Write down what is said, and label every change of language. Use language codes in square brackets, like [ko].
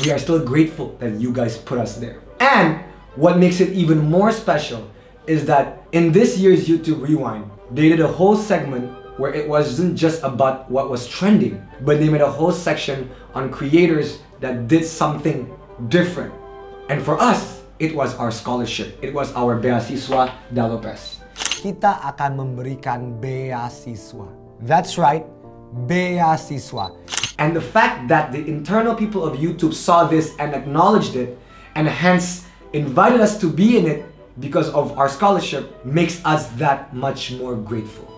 [en] we are still grateful that you guys put us there. And what makes it even more special is that in this year's YouTube Rewind, they did a whole segment where it wasn't just about what was trending, but they made a whole section on creators that did something different. And for us, it was our scholarship. It was our beasiswa da Lopez. [id] Kita akan memberikan beasiswa. [en] That's right, beasiswa. And the fact that the internal people of YouTube saw this and acknowledged it, and hence invited us to be in it because of our scholarship, makes us that much more grateful.